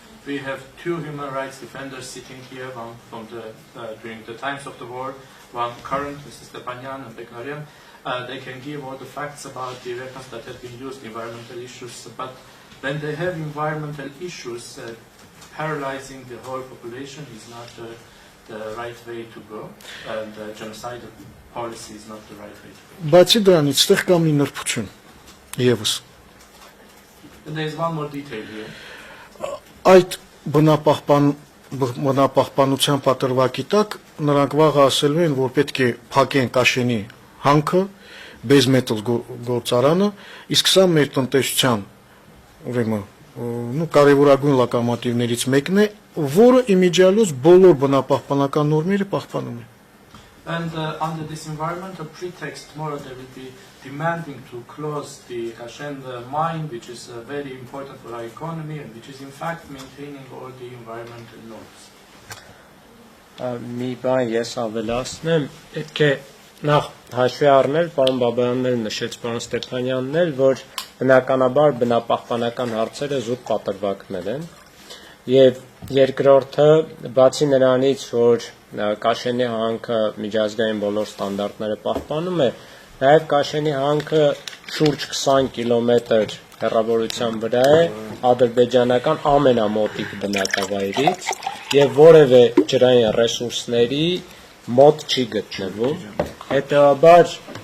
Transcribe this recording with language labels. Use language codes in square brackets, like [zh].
[en] We have two human rights defenders sitting here, one from during the times of the war, one current, Mrs. Stepanyan and Begnarian. They can give all the facts about the weapons that have been used, environmental issues, but when they have environmental issues, paralyzing the whole population is not the right way to go, and genocidal policy is not the right way to go. [hy] Բացի դրանից ստեղ կա մի նրբություն եւս։ [en] And there is one more detail here. [hy] Այդ բնապահպանության պատրվակի տակ նրանք վաղը ասելու են, որ պետք է փակեն Կաշենի հանքը, բեզմետալ գործարանը, իսկ սա մեր տնտեսության ուրեմն կարևորագույն լոկոմոտիվներից մեկն է, որը իմիջիալոց բոլոր բնապահպանական նորմերը պահպանում է։ [en] And under this environmental pretext, tomorrow they will be demanding to close the Kashen mine, which is very important for our economy and which is in fact maintaining all the environmental norms. [hy] Մի բան ես ավելացնեմ, պետք է նախ հաշվի առնել, պարոն Բաբայանն էլ նշեց, պարոն Ստեփանյանն էլ, որ բնականաբար բնապահպանական հարցերը զուտ պատրվակներ են, եւ երկրորդը, բացի նրանից, որ Կաշենի հանքը միջազգային բոլոր ստանդարտները պահպանում է, նաև Կաշենի հանքը շուրջ 20 կիլոմետր հեռավորության վրա է ադրբեջանական ամենամոտիկ բնակավայրից եւ որևէ ջրային ռեսուրսների մոտ չի գտնվում։ Հետևաբար